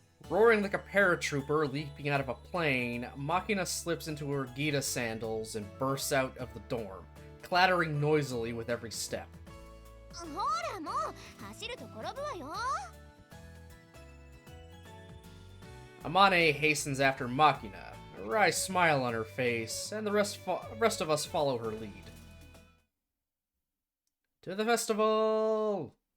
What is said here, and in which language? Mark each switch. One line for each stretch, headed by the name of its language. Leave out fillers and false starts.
English: Roaring like a paratrooper leaping out of a plane, Makina slips into her Gita sandals and bursts out of the dorm, clattering noisily with every step.
Japanese: ほらもう走ると転ぶわよ。
English: Amane hastens after Makina, a wry smile on her face, and the rest of us follow her lead. To the festival!